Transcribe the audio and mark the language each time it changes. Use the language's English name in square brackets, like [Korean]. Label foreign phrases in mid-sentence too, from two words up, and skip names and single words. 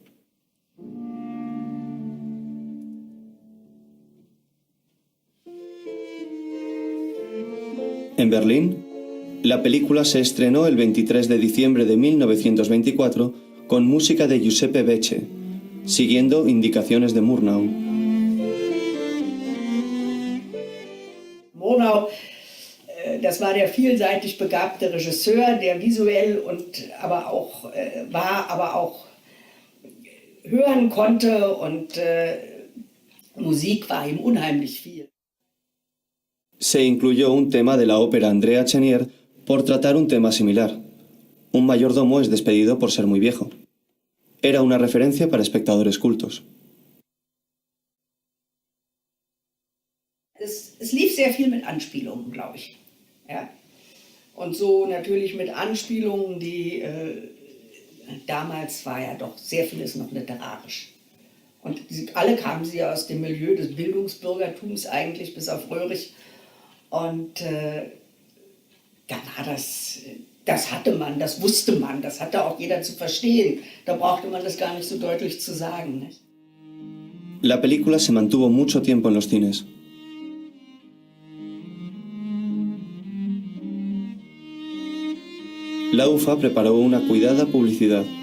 [Spanish] En Berlín, la película se estrenó el 23 de diciembre de 1924 con música de Giuseppe Becce, siguiendo indicaciones de Murnau. [German] Murnau, das war der vielseitig begabte Regisseur, der visuell aber auch hören konnte und Musik war ihm unheimlich viel. [Spanish] Se incluyó un tema de la ópera Andrea Chenier por tratar un tema similar. Un mayordomo es despedido por ser muy viejo. Era una referencia para espectadores cultos. [German] Es lief sehr viel mit Anspielungen, glaube ich. Ja. Und so natürlich mit Anspielungen, die damals war ja doch sehr vieles noch literarisch. Und alle kamen sie aus dem Milieu des Bildungsbürgertums eigentlich, bis auf Röhrig. Und da war das hatte man, das wusste man, das hatte auch jeder zu verstehen. Da brauchte man das gar nicht so deutlich zu sagen. Nicht? [Spanish] La película se mantuvo mucho tiempo en los cines. La UFA preparó una cuidada publicidad.